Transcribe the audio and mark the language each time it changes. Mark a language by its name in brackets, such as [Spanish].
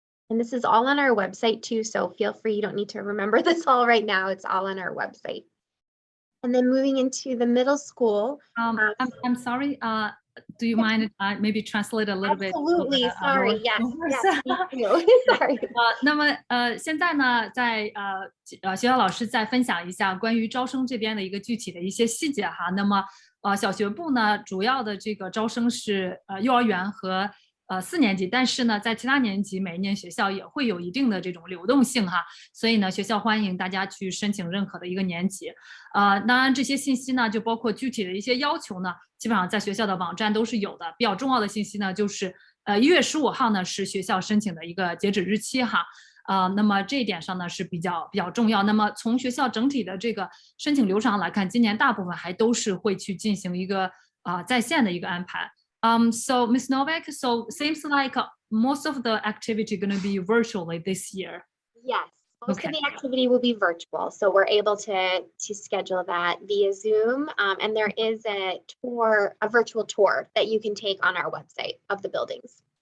[English] And this is all on our website too, so feel free, you don't need to remember this all right now, it's all on our website. And then moving into the middle school. I'm sorry, do you mind maybe translate a little bit? Absolutely, sorry, yes, me too. Sorry. [Chinese] 那么现在呢，在学校老师再分享一下关于招生这边的一个具体的一些细节哈。那么小学部呢，主要的这个招生是幼儿园和4年级，但是呢，在其他年级每一年学校也会有一定的这种流动性哈，所以呢，学校欢迎大家去申请任何的一个年级。当然这些信息呢，就包括具体的一些要求呢，基本上在学校的网站都是有的。比较重要的信息呢，就是1月15号呢是学校申请的一个截止日期哈。那么这一点上呢是比较重要。那么从学校整体的这个申请流程上来看，今年大部分还都是会去进行一个在线的一个安排。 [English] So Ms. Novak, so seems like most of the activity going to be virtually this year. Yes, most of the activity will be virtual. So we're able to schedule that via Zoom. And there is a virtual tour that you can take on our website of the buildings.